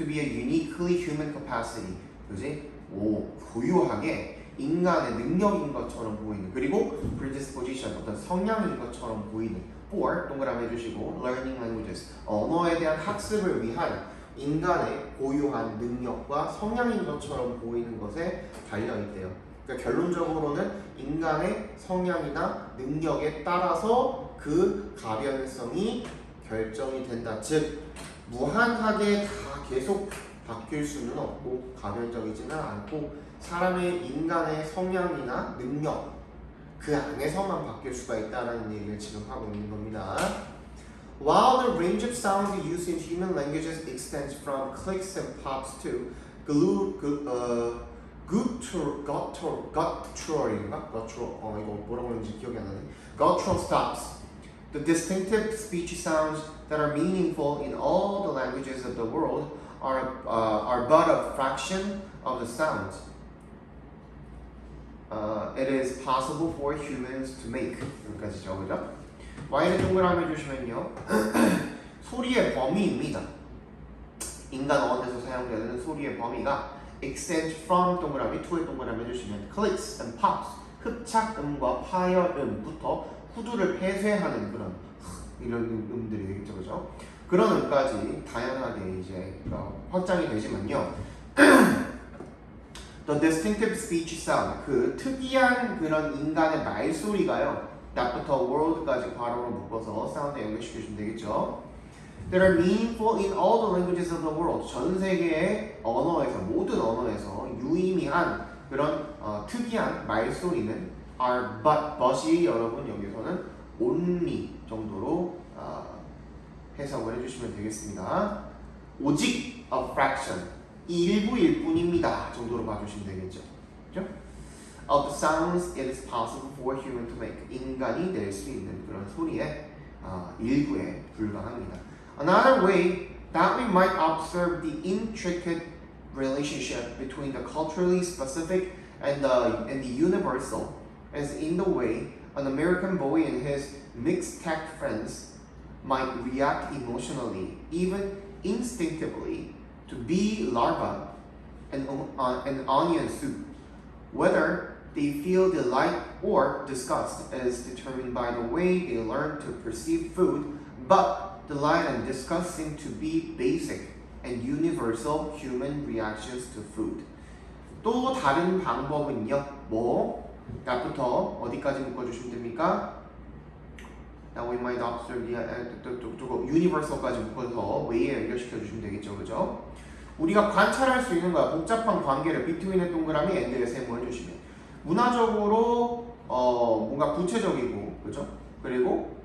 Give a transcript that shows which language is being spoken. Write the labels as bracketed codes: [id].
[en] To be a uniquely human capacity. [ko] 그지? 고유하게 인간의 능력인 것처럼 보이는, 그리고 predisposition, 어떤 성향인 것처럼 보이는 for, 동그라미 해주시고 [en] learning languages, [ko] 언어에 대한 학습을 위한 인간의 고유한 능력과 성향인 것처럼 보이는 것에 달려있대요. 그러니까 결론적으로는 인간의 성향이나 능력에 따라서 그 가변성이 결정이 된다. 즉 무한하게 다 계속 바뀔 수는 없고 가변적이지는 않고 사람의 인간의 성향이나 능력 그 안에서만 바뀔 수가 있다는 얘기를 지금 하고 있는 겁니다. [en] While the range of sounds used in human languages extends from clicks and pops to guttural stops. The distinctive speech sounds that are meaningful in all the languages of the world are but a fraction of the sounds it is possible for humans to make. [ko] 여기까지죠, 그죠? Y를 동그라미 해주시면요 소리의 범위입니다. 인간 언어에서 사용되는 소리의 범위가 [en] extend from [ko] 동그라미 to의 동그라미 해주시면 [en] clicks and pops, [ko] 흡착음과 파열음부터 후두를 폐쇄하는 그런 이런 음들이 되겠죠, 그죠? 그런 음까지 다양하게 이제 확장이 되지만요. [en] The distinctive speech sound, [ko] 그 특이한 그런 인간의 말소리가요. that부터 world까지 괄호로 묶어서 사운드에 연결시켜주면 되겠죠. [en] That are meaningful in all the languages of the world. [ko] 전 세계의 언어에서, 모든 언어에서 유의미한 그런 특이한 말소리는 [en] are but [ko] 이 여러분 여기서는 only 정도로 해석을 해주시면 되겠습니다. 오직 [en] a fraction, [ko] 일부일 뿐입니다 정도로 봐주시면 되겠죠. 그렇죠? [en] Of the sounds it is possible for human to make. [ko] 인간이 낼 수 있는 그런 소리의 일부에 불과합니다. [en] Another way that we might observe the intricate relationship between the culturally specific and the universal is in the way an American boy and his mixed-tech friends might react emotionally, even instinctively, to bee larvae and onion soup. Whether they feel delight or disgust is determined by the way they learn to perceive food, but delight and disgust seem to be basic and universal human reactions to food. [ko] 또 다른 방법은요, that부터 어디까지 묶어주시면 됩니까? [en] That we might observe [ko] universal까지 묶어서 way에 연결시켜 주시면 되겠죠, 그죠? 우리가 관찰할 수 있는 거야. 복잡한 관계를 between의 동그라미 and의 세모 해주시면 문화적으로 뭔가 구체적이고, 그죠? 그리고